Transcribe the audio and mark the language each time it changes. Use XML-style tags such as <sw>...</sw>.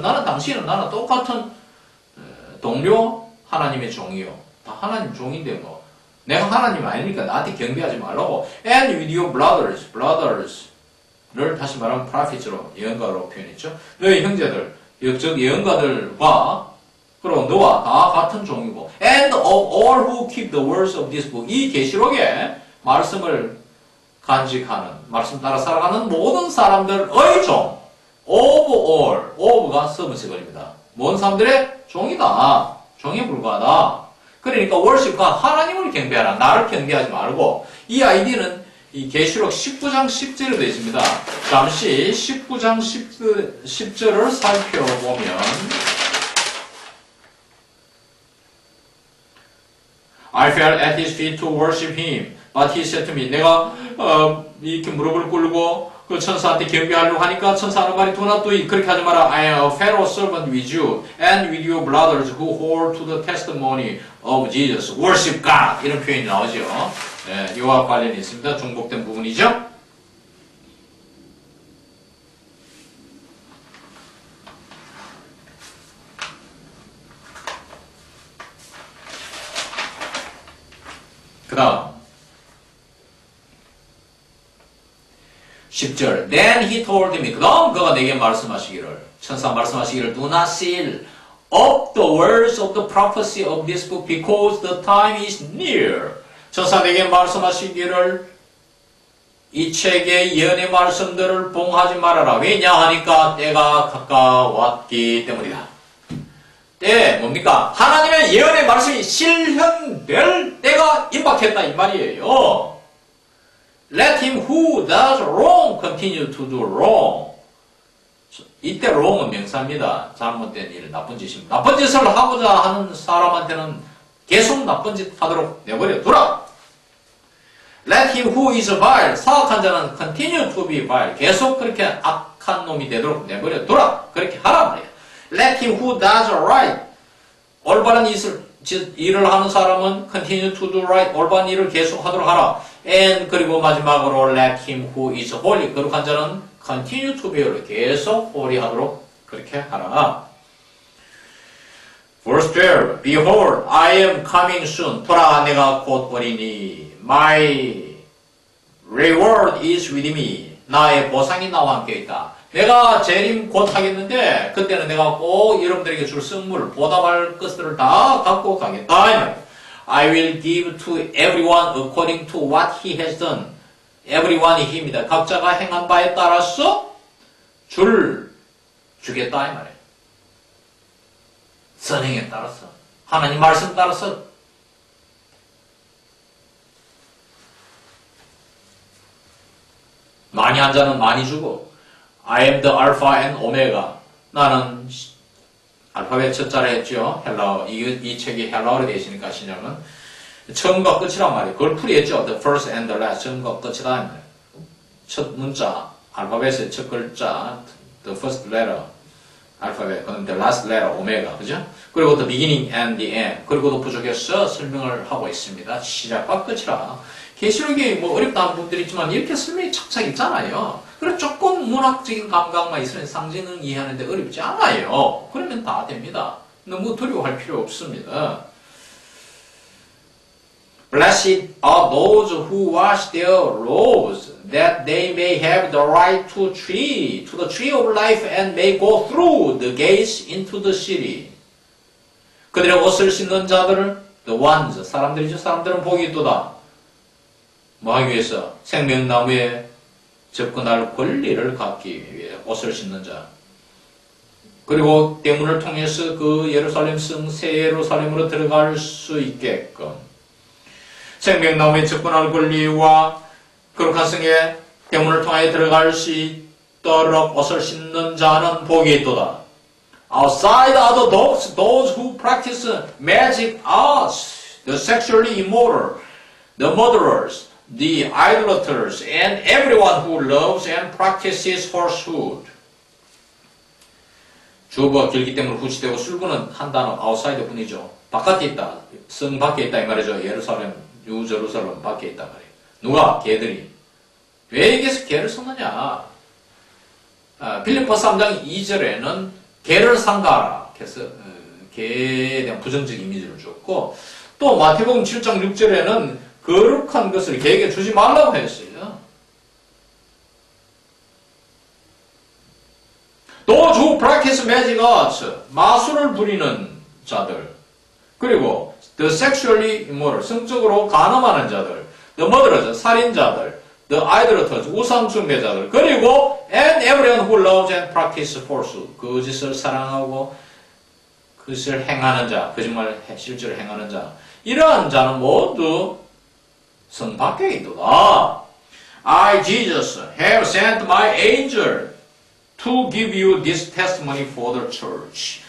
<ko>나는 똑같은 동료 하나님의 종이요. 다 하나님 종인데 뭐. 내가 하나님 아니니까 나한테 경배하지 말라고.</ko> <en>And with your brothers</en> <ko>를 다시 말하면 prophets로 예언가로 표현했죠. 너희 형제들, 즉 예언가들과 그리고 너와 다 같은 종이고.</ko> <en>And of all who keep the words of this book.</en> <ko>이 계시록의 말씀을 간직하는, 말씀 따라 살아가는 모든 사람들의 종.</ko> <en>of all.</en> <ko>of가 서문세글입니다. 모든 사람들의 종이다. 종에 불과하다. 그러니까 worship과 하나님을 경배하라. 나를 경배하지 말고. 이 아이디는 이 계시록 19장 10절에 되어 있습니다. 잠시 19장 10절을 살펴보면</ko> <en>I fell at his feet to worship him. But he said to me.</en> <ko>내가 이렇게 무릎을 꿇고 그 천사한테 경배하려고 하니까 천사는 말이</ko> <en>do not do it.</en> <ko>그렇게 하지 마라.</ko> <en>I am a fellow servant with you and with your brothers who hold to the testimony of Jesus. Worship God.</en> <ko>이런 표현이 나오죠. 네, 이와 관련이 있습니다. 중복된 부분이죠. 그 다음 10절</ko> <en>Then he told me.</en> <ko>그 다음 그가 내게 말씀하시기를 천사 말씀하시기를</ko> <en>Do not seal up the words of the prophecy of this book because the time is near.</en> <ko>천사 내게 말씀하시기를 이 책의 예언의 말씀들을 봉하지 말아라. 왜냐 하니까 때가 가까웠기 때문이다. 때 뭡니까? 하나님의 예언의 말씀이 실현될 때가 임박했다 이 말이에요.</ko> <en>Let him who does wrong continue to do wrong.</en> <ko>이때 wrong은 명사입니다. 잘못된 일, 나쁜 짓입니다. 나쁜 짓을 하고자 하는 사람한테는 계속 나쁜 짓 하도록 내버려 두라.</ko> <en>Let him who is vile,</en> <ko>사악한 자는</ko> <en>continue to be vile,</en> <ko>계속 그렇게 악한 놈이 되도록 내버려 두라. 그렇게 하라 말이야.</ko> <en>Let him who does right,</en> <ko>올바른 일을 하는 사람은</ko> <en>continue to do right,</en> <ko>올바른 일을 계속 하도록 하라. And 그리고 마지막으로</ko> <en>let him who is holy,</en> <ko>거룩한 자는</ko> <en>continue to be holy,</en> <ko>계속 holy 하도록 그렇게 하라.</ko> <en>Verse 12, Behold, I am coming soon.</en> <ko>보라, 내가 곧 오리니.</ko> <en>My reward is with me.</en> <ko>나의 보상이 나와 함께 있다. 내가 재림 곧 하겠는데 그때는 내가 꼭 여러분들에게 줄 선물, 보답할 것들을 다 갖고 가겠다.</ko> <en>I will give to everyone according to what he has done.</en> <ko>everyone이 힘이다. 각자가 행한 바에 따라서 주겠다 이 말이에요. 선행에 따라서, 하나님 말씀 따라서. 많이 한 자는 많이 주고,</ko> <en>I am the Alpha and Omega.</en> <ko>나는 알파벳 첫 자를 했죠. 헬라어. 이 책이 헬라어로 되어 있으니까 신약은 처음과 끝이란 말이에요. 그걸 풀이했죠.</ko> <en>The first and the last.</en> <ko>처음과 끝이다. 첫 문자, 알파벳의 첫 글자,</ko> <en>the first letter,</en> <ko>알파벳, 그다음</ko> <en>the last letter,</en> <ko>오메가, 그죠?</ko> <en>그리고 the beginning and the end.</en> <ko>그리고도 부족해서 설명을 하고 있습니다. 시작과 끝이라. 계시록이 뭐 어렵다는 분들이 있지만 이렇게 설명이 착착 있잖아요. 그래서 조금 문학적인 감각만 있으면 상징을 이해하는데 어렵지 않아요. 그러면 다 됩니다. 너무 두려워할 필요 없습니다.</ko> <en>Blessed are those who wash their robes, that they may have the right to the tree of life, and may go through the gates into the city.</en> <ko>그들의 옷을 씻는 자들을,</ko> <en>the ones,</en> <ko>사람들이죠. 사람들은 복이 있도다. 뭐 하기 위해서? 생명나무에 접근할 권리를 갖기 위해 옷을 씻는 자. 그리고 대문을 통해서 그 예루살렘 성 새 예루살렘으로 들어갈 수 있게끔 생명나무에 접근할 권리와 거룩한 성의 대문을 통해 들어갈 수 있도록 옷을 씻는 자는 복이 있도다.</ko> <en>Outside are the dogs, those who practice magic arts, the sexually immoral, the murderers, the idolaters, and everyone who loves and practices falsehood.</en> <ko>주어가 길기 때문에 후치되고 술구는 한 단어, outside 뿐이죠. 바깥에 있다, 성 밖에 있다 이 말이죠. 예루살렘, 뉴제루살렘 밖에 있단 말이에요. 누가? 개들이. 왜 여기서 개를 썼느냐? 빌립보 3장 2절에는 개를 상가하라. 그래서 개에 대한 부정적 이미지를 줬고, 또 마태복음 7장 6절에는 거룩한 것을 개에게 주지 말라고 했어요.</ko> <en>Those who practice magic arts,</en> <ko>마술을 부리는 자들, 그리고</ko> <en>the sexually immoral,</en> <ko>성적으로 간음하는 자들,</ko> <en>the murderers,</en> <ko>살인자들,</ko> <en>the idolaters,</en> <ko>우상 숭배자들, 그리고</ko> <en>and everyone who loves and practices falsehood,</en> <ko>거짓을 사랑하고 그것을 행하는 자, 거짓말 실제로 행하는 자, 이러한 자는 모두 성 밖에 있도다.</ko> <en>I, Jesus, have sent my angel to give you this testimony for the church.</en>